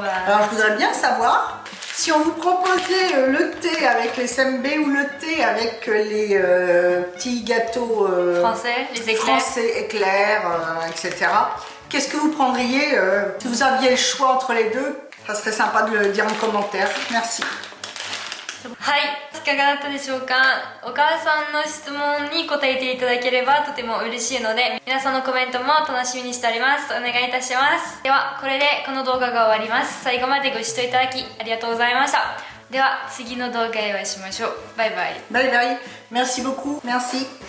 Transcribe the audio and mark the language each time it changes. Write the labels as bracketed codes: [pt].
[fr] alors je voudrais bien savoir si on vous proposait le thé avec les sembe ou le thé avec les petits gâteaux français, les éclairs, etc. Qu'est-ce que vous prendriez si vous aviez le choix entre les deux? Ça serait sympa de le dire en commentaire. Merci. [ja] はい、いかがだったでしょうか。お母さんの質問に答えていただければとても嬉しいので、皆さんのコメントも楽しみにしております。お願いいたします。ではこれでこの動画が終わります。最後までご視聴いただきありがとうございました。では次の動画でお会いしましょう。バイバイ。バイバイ。 [fr] Merci beaucoup. Merci.